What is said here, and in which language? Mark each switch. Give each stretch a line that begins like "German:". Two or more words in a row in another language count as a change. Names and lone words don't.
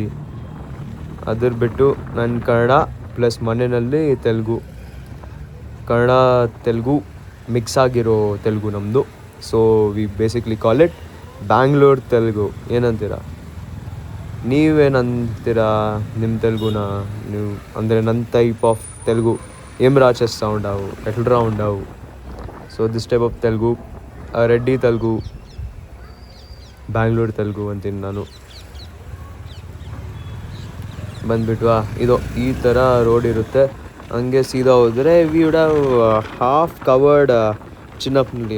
Kannada: ಅದ್ರ ಬಿಟ್ಟು ನನ್ನ ಕನ್ನಡ ಪ್ಲಸ್ ಮನೆಯಲ್ಲಿ ತೆಲುಗು, ಕನ್ನಡ ತೆಲುಗು ಮಿಕ್ಸ್ ಆಗಿರೋ ತೆಲುಗು ನಮ್ಮದು.
English: so we basically call it Bangalore ತೆಲುಗು.
Kannada: ಏನಂತೀರಾ ನೀವೇನಂತೀರಾ ನಿಮ್ಮ ತೆಲುಗುನ ನೀವು? ಅಂದರೆ ನನ್ನ
English: type of
Telugu: ತೆಲುಗು ఏం రాచేస్తూ ఉంటావు, ఎట్లా ఉండవు.
English: so this type of
Kannada: ತೆಲುಗು, ರೆಡ್ಡಿ ತೆಲುಗು, ಬ್ಯಾಂಗ್ಳೂರ್ ತೆಲುಗು ಅಂತೀನಿ ನಾನು. ಬಂದುಬಿಟ್ವಾ, ಇದು ಈ ಥರ ರೋಡ್ ಇರುತ್ತೆ. ಹಂಗೆ ಸೀದಾ ಹೋದರೆ
English: we would have half covered ಚಿನ್ನಪ್ಪನಹಳ್ಳಿ.